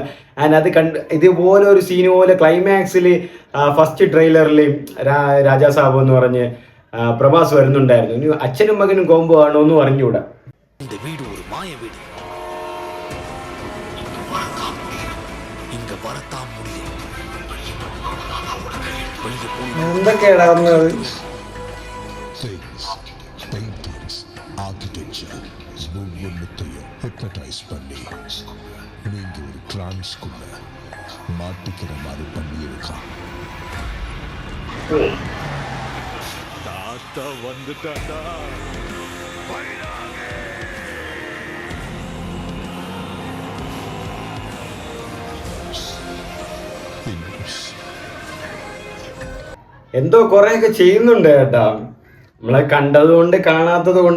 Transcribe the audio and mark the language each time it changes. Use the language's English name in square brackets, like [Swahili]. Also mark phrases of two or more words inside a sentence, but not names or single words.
[Malayalam] ആൻഡ് അത് ഇതുപോലെ ഒരു സീന് പോലെ ക്ലൈമാക്സിൽ [English] first traileril [Malayalam] രാജാ സാബ് എന്ന് പറഞ്ഞ് പ്രഭാസ് വരുന്നുണ്ടായിരുന്നു. ഇനി അച്ഛനും മകനും കോംബോ ആണോ എന്ന് പറഞ്ഞുകൂടാ. എന്തൊക്കെയാ വന്നത്? [Tamil] ஹிப்னடைஸ் பண்ணி நீங்க ஒரு டிரான்ஸ்குள்ள மாட்டிக்கிற மாதிரி பண்ணி இருக்கான். தாத்தா வந்துட்டாடா. [Malayalam] എന്തോ കുറെയൊക്കെ ചെയ്യുന്നുണ്ട് കേട്ടാ. നമ്മളെ കണ്ടതുകൊണ്ട് കാണാത്തത് കൊണ്ട്.